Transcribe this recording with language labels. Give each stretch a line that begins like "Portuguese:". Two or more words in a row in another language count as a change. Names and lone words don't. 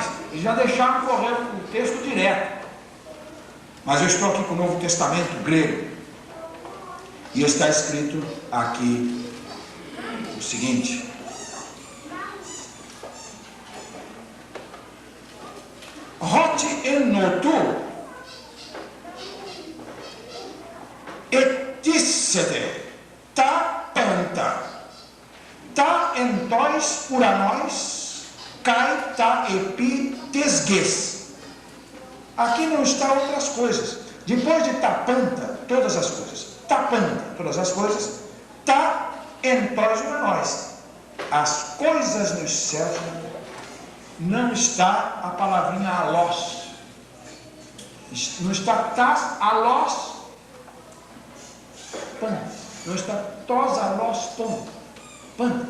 Portuguese: Eles já deixaram correr o texto direto. Mas eu estou aqui com o Novo Testamento grego. E está escrito aqui o seguinte:
Greek: ὅτι ἐν αὐτῷ ἐκτίσθη τὰ πάντα τὰ ἐν τοῖς οὐρανοῖς καὶ τὰ ἐπὶ τῆς γῆς.
Portuguese: Aqui não está outras coisas. Depois de tapanta, todas as coisas. Tapanta, todas as coisas.
Greek: τὰ ἐν τοῖς οὐρανοῖς.
Portuguese: As coisas nos céus não está a palavrinha alós. Não está
Greek: τὰς ἄλλας πάντας.
Portuguese: Não está
Greek: τοὺς ἄλλους πάντας.